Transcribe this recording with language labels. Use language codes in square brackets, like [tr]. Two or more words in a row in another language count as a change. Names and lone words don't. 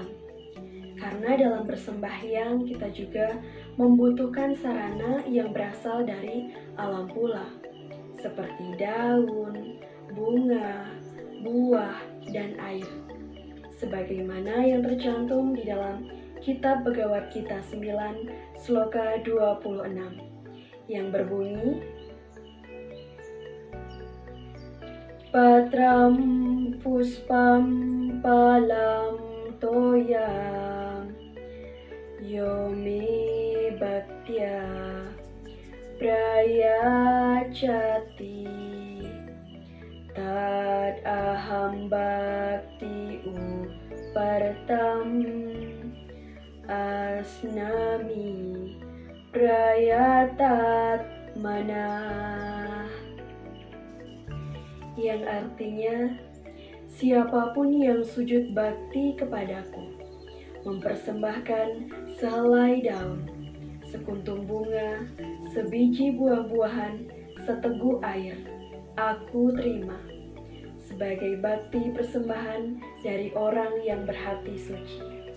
[id] Karena dalam bersembahyang kita juga membutuhkan sarana yang berasal dari alam pula, seperti daun, bunga, buah, dan air. Sebagaimana yang tercantum di dalam Kitab Begawat Kita 9, Sloka 26, yang berbunyi, [sa] Patram puspam palam toyam yomi bhaktya prayachati tad aham bhakti upartam asnami prayatat manah, [id] yang artinya, siapapun yang sujud bakti kepadaku, mempersembahkan sehelai daun, sekuntum bunga, sebiji buah-buahan, seteguk air, aku terima sebagai bakti persembahan dari orang yang berhati suci.